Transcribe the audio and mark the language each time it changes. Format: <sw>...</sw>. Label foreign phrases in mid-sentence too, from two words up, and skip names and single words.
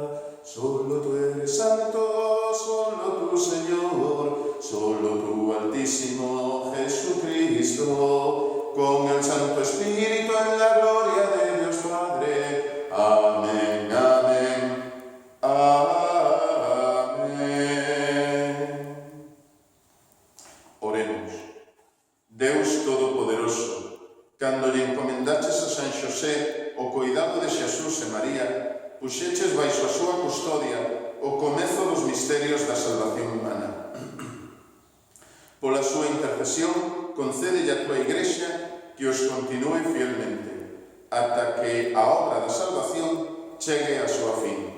<es>Solo tú eres santo, solo tú, Señor, solo tú, Altísimo Jesucristo, con el Santo Espíritu en la gloria de Dios Padre. Amén, amén, amén. Oremos.</es> <gl>Deus Todopoderoso, cando lle encomendaches a San Xosé o cuidado de Xesús e María, puxeches baixo a súa custodia o comezo dos misterios da salvación humana. Pola súa intercesión, concédelle a tua Igrexa que os continúe fielmente, ata que a obra da salvación chegue a súa fin.</gl>